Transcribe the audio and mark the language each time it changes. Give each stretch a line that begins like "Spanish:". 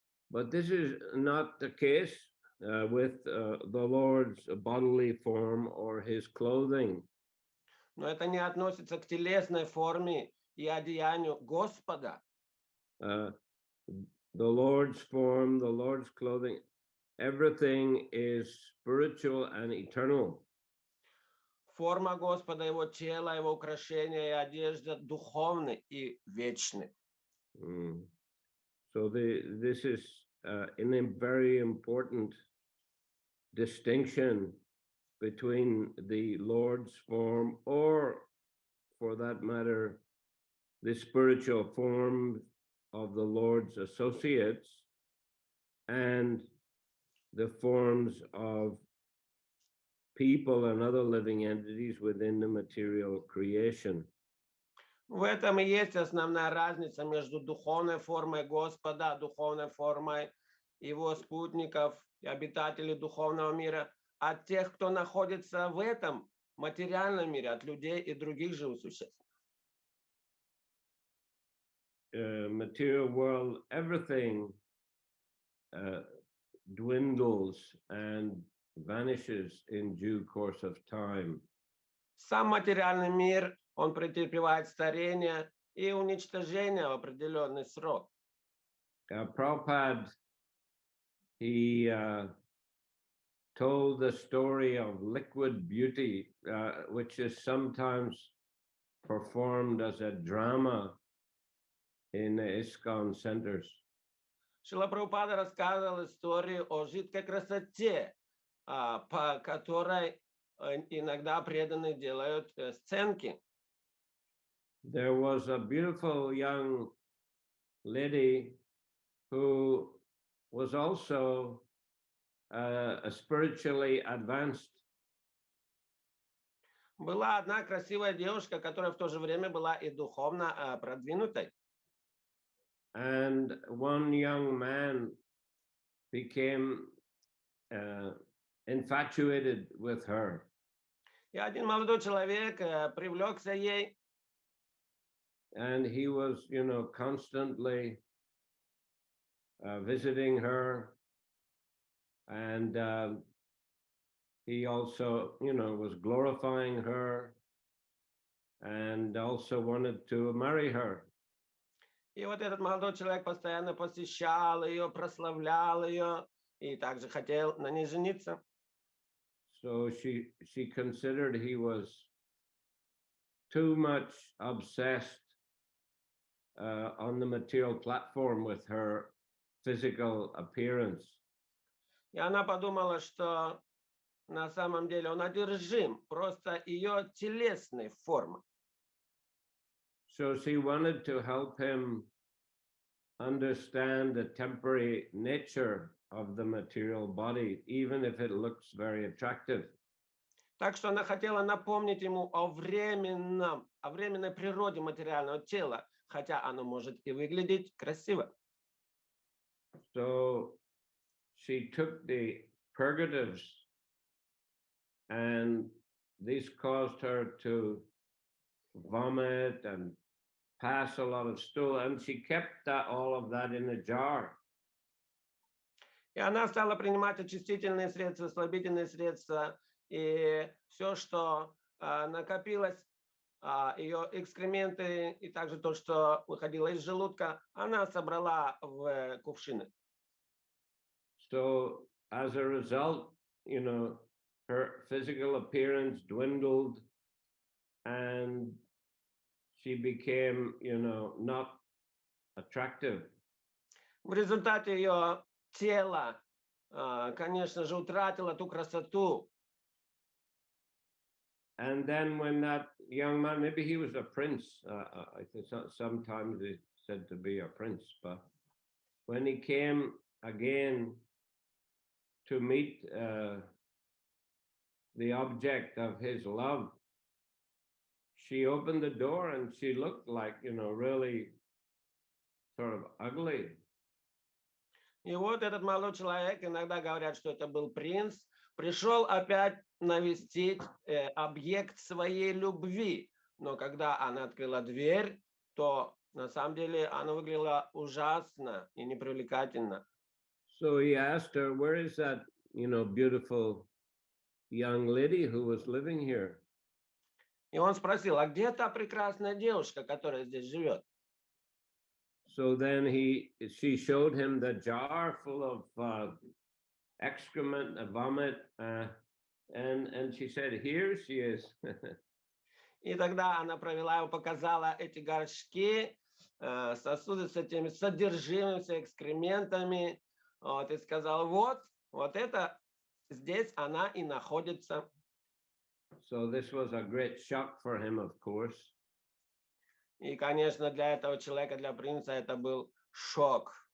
English: But this is not the case with the Lord's bodily form or his clothing.
Russian: Но это не относится к телесной форме и одеянию Господа.
English: The Lord's form, the Lord's clothing, everything is spiritual and eternal.
Russian: Форма Господа, его тело, его украшения и одежда духовны и вечны.
English: So this is a very important distinction between the Lord's form, or for that matter, the spiritual form of the Lord's associates, and the forms of people and other living entities within the material creation.
Russian: В этом и есть основная разница между духовной формой Господа, духовной формой его спутников и обитателей духовного мира, от тех, кто находится в этом материальном мире, от людей и других живых существ.
English: Material world, everything dwindles and vanishes in due course of time.
Russian: Сам материальный мир, он претерпевает старение и уничтожение в определенный срок.
English: Prabhupada, he told the story of liquid beauty, which is sometimes performed as a drama in the ISKCON centers.
Russian: Шрила Прабхупада рассказывал историю о жидкой красоте, по которой иногда преданные делают сценки.
English: There was a beautiful young lady who was also a spiritually advanced
Russian: Была одна красивая девушка, которая в то же время была и духовно продвинутой.
English: And one young man became infatuated with her.
Russian: И один молодой человек привлекся ей,
English: And he was, constantly visiting her. And he also, was glorifying her and also wanted to marry her.
Russian: и вот этот молодой человек постоянно посещал ее, прославлял ее и также хотел на ней жениться.
English: So she considered he was too much obsessed on the material platform with her physical appearance.
Russian: И она подумала, что на самом деле он одержим просто ее телесной формой.
English: So she wanted to help him understand the temporary nature of the material body, even if it looks very attractive.
Russian: Так что она хотела напомнить ему о временной природе материального тела, хотя оно может и выглядеть красиво.
English: So she took the purgatives, and these caused her to vomit and pass a lot of stool, and she kept all of that in a jar.
Russian: И она стала принимать очистительные средства, слабительные средства, и все, что накопилось, ее экскременты, и также то, что выходило из желудка, она собрала в кувшины.
English: So as a result, her physical appearance dwindled, and she became, not attractive.
Russian: В результате ее тело, конечно же, утратило ту красоту.
English: And then when that young man, maybe he was a prince, I think sometimes he's said to be a prince, but when he came again to meet the object of his love, she opened the door and she looked like, really sort of ugly.
Russian: И вот этот молодой человек, иногда говорят, что это был принц, пришел опять навестить объект своей любви. Но когда она открыла дверь, то на самом деле она выглядела ужасно и непривлекательно.
English: So he asked her, where is that, beautiful young lady who was living here?
Russian: И он спросил, а где та прекрасная девушка, которая здесь живет?
English: So then she showed him the jar full of excrement, vomit, and she said, here she is.
Russian: И тогда она провела его, показала эти горшки, сосуды с этими содержимыми, экскрементами, вот, и сказала, вот это здесь она и находится.
English: So this was a great shock for him, of course.
Russian: И, конечно, для этого человека, для принца, это был шок.